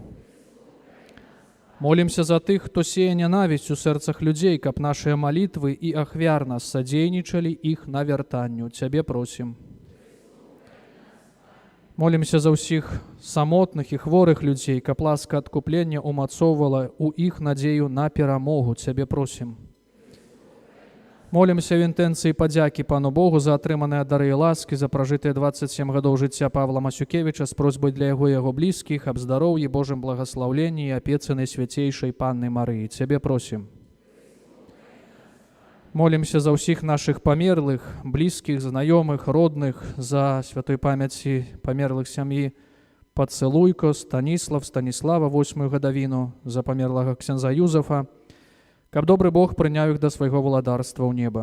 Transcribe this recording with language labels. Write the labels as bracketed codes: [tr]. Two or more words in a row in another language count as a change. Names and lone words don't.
[be] Молимся за тых, хто сея нянавісць у сэрцах людзей, каб нашыя малітвы і ахвярна садзейнічалі іх навяртанню. Цябе просим. Молимся за ўсіх самотных і хворых людзей, каб ласка адкуплення умацоўвала ў іх надзею на перамогу. Цябе просим. Молимся в інтэнцыі падзякі Пану Богу за атрыманыя дары і ласкі, за пражытыя 27 гадоў жыцця Павла Масюкевіча з просьбай для яго і яго блізкіх, аб здароўі, Божым благаслаўленні і апецы найсвяцейшай Панны Марыі. Цябе просим. Молимся за ўсіх нашых памерлых, блізкіх, знаёмых, родных, за святой памяці памерлых сям'і Пацэлуйко, Станіслав, Станіслава, 8-ю гадавіну, за памерлага ксяндза Юзафа, каб добры Бог прыняў іх да свайго валадарства ў неба.